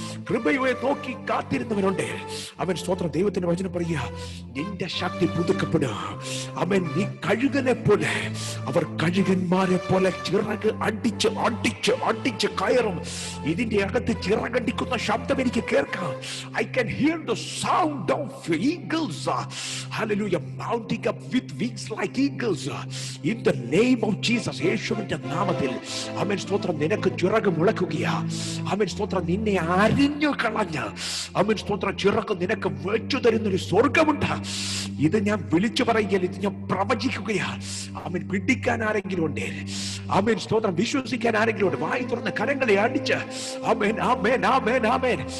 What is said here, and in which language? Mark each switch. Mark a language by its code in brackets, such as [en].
[ml] കൃപയെ നോക്കി കാത്തിരുന്നവനുണ്ട്. അവൻ സ്തോത്രം. ദൈവത്തിന്റെ വചനം പറയുക, നിന്റെ ശക്തി പുതുക്കപ്പെടുക. അവൻ നീ കഴുകനെ പോലെ, അവർ കഴുകന്മാരെ പോലെ ചിറക് അടിച്ച് അടിച്ച് അടിച്ച് കയറും. ഇതിന്റെ അകത്ത് ചിറകടിക്കുന്ന ശബ്ദം എനിക്ക് കേൾക്കാം. [en] I can hear the sound of eagles, hallelujah, mounting up with wings like eagles in the name of Jesus. [ml] യേശുവിന്റെ നാമത്തിൽ ആമേൻ സ്തോത്രം. നിനക്ക് ചിറക് മുളക്കുകയാ. ആമേൻ സ്തോത്രം. നിന്നെ അരിഞ്ഞു കളഞ്ഞ് ആമേൻ സ്തോത്രം ചിറക് നിനക്ക് വെച്ചു തരുന്നൊരു സ്വർഗമുണ്ട്. ഇത് ഞാൻ വിളിച്ചു പറയുകയല്ല, ഇത് ഞാൻ പ്രവചിക്കുകയാ. ആമേൻ. പിടിക്കാൻ ആരെങ്കിലും ഉണ്ട്? ആമേൻ സ്തോത്രം. വിശ്വസിക്കാൻ ആരെങ്കിലും ഉണ്ട്? വായി തുറന്ന് കരങ്ങളെ അടിച്ച് ആമേൻ ആമേൻ ആമേൻ ആമേൻ.